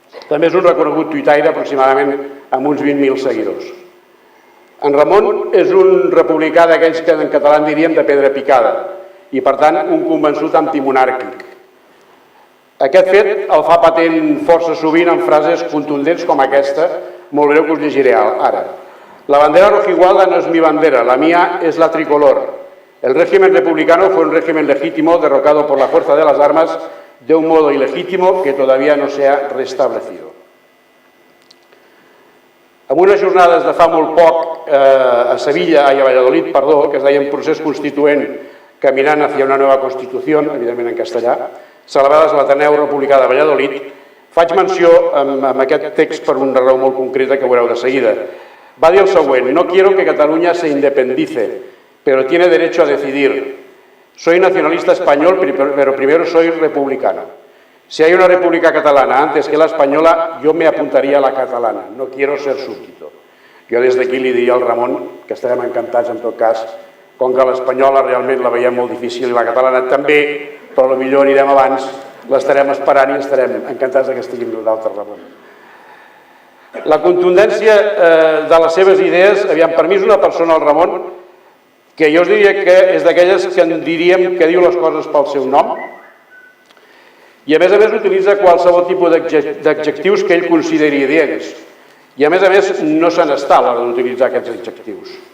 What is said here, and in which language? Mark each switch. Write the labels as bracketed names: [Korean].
[Catalan] També és un reconegut tuitaire aproximadament amb uns 20.000 seguidors. En Ramon és un republicà d'aquells que en català en diríem de pedra picada i, per tant, un convençut antimonàrquic. Aquest fet el fa patent força sovint en frases contundents com aquesta, molt breu, que us llegiré ara. [Spanish] La bandera rojigualda no es mi bandera, la mía es la tricolor. El régimen republicano fue un régimen legítimo derrocado por la fuerza de las armas de un modo ilegítimo que todavía no se ha restablecido. [Catalan] En unes jornades de fa molt poc a Valladolid, que es deien Procés Constituent caminant [Spanish] hacia una nueva Constitución, [Catalan] evidentment en castellà, celebrades a l'Ateneu Republicà de Valladolid, faig menció amb aquest text per una raó molt concreta que veureu de seguida. Va dir el següent: [Spanish] no quiero que Cataluña se independice, pero tiene derecho a decidir. Soy nacionalista español, pero primero soy republicano. Si hay una república catalana antes que la española, yo me apuntaría a la catalana. No quiero ser súbdito. [Catalan] Jo des d'aquí li diria al Ramon que estarem encantats, en tot cas, com que l'espanyola realment la veiem molt difícil i la catalana també, però potser anirem abans, l'estarem esperant i estarem encantats que estigui amb nosaltres, Ramon. La contundència de les seves idees, per mi és una persona, el Ramon, que jo us diria que és d'aquelles que en diríem que diu les coses pel seu nom i a més utilitza qualsevol tipus d'adjectius que ell consideri adients i a més no se n'està a l'hora d'utilitzar aquests adjectius.